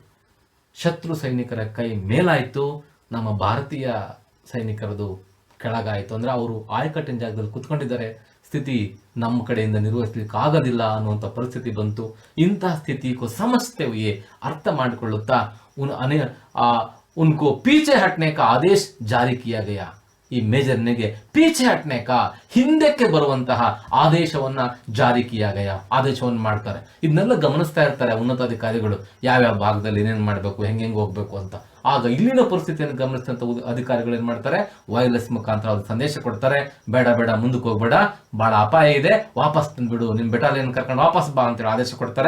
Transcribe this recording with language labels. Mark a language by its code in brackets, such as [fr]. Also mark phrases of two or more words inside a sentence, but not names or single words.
[kn] ಶತ್ರು ಸೈನಿಕರ ಕೈ ಮೇಲಾಯ್ತು, ನಮ್ಮ ಭಾರತೀಯ ಸೈನಿಕರದು ಕೆಳಗಾಯ್ತು. ಅಂದ್ರೆ ಅವರು ಆಯಕಟ್ಟಿನ ಜಾಗದಲ್ಲಿ ಕುತ್ಕೊಂಡಿದ್ದಾರೆ, ಸ್ಥಿತಿ ನಮ್ಮ ಕಡೆಯಿಂದ ನಿರ್ವಹಿಸ್ಲಿಕ್ಕೆ ಆಗೋದಿಲ್ಲ ಅನ್ನುವಂಥ ಪರಿಸ್ಥಿತಿ ಬಂತು. [hi] ಇಂತಹ स्थिति को समझते हुए, [kn] ಅರ್ಥ ಮಾಡಿಕೊಳ್ಳುತ್ತಾ [hi] उनको पीछे हटने का आदेश जारी किया गया. [kn] ಈ ಮೇಜರ್ನಿಗೆ [hi] पीछे हटने का, [kn] ಹಿಂದಕ್ಕೆ ಬರುವಂತಹ ಆದೇಶವನ್ನ [hi] जारी किया गया, [kn] ಆದೇಶವನ್ನು ಮಾಡ್ತಾರೆ. ಇದನ್ನೆಲ್ಲ ಗಮನಿಸ್ತಾ ಇರ್ತಾರೆ ಉನ್ನತಾಧಿಕಾರಿಗಳು, ಯಾವ್ಯಾವ ಭಾಗದಲ್ಲಿ ಏನೇನು ಮಾಡಬೇಕು, ಹೆಂಗೆ ಹೋಗ್ಬೇಕು ಅಂತ. ಆಗ ಇಲ್ಲಿನ ಪರಿಸ್ಥಿತಿಯನ್ನು ಗಮನಿಸಿದಂತ ಅಧಿಕಾರಿಗಳು ಏನ್ ಮಾಡ್ತಾರೆ, ವೈರ್ಲೆಸ್ ಮುಖಾಂತರ ಅವ್ರಿಗೆ ಸಂದೇಶ ಕೊಡ್ತಾರೆ, ಬೇಡ ಮುಂದಕ್ಕೆ ಹೋಗ್ಬೇಡ, ಬಹಳ ಅಪಾಯ ಇದೆ, ವಾಪಸ್ ತಂದ್ಬಿಡು, ನಿಮ್ ಬೆಟಾಲಿಯನ್ ಕರ್ಕೊಂಡು ವಾಪಸ್ ಬಾ ಅಂತೇಳಿ ಆದೇಶ ಕೊಡ್ತಾರೆ.